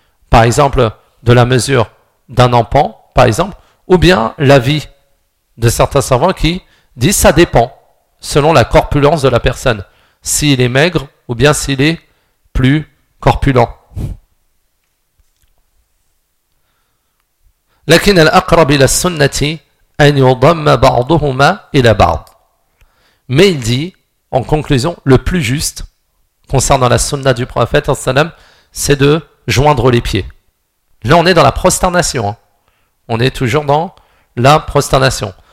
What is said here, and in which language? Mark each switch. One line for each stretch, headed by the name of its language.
French: Par exemple, de la mesure d'un empan, par exemple, ou bien l'avis de certains savants qui disent ça dépend selon la corpulence de la personne, s'il est maigre ou bien s'il est plus corpulent.
Arabic: لكن الأقرب إلى السنة أن يضم بعضهما إلى بعض.
French: Mais il dit, en conclusion, le plus juste concernant la sunna du prophète, c'est de joindre les pieds. Là, on est dans la prosternation. On est toujours dans la prosternation.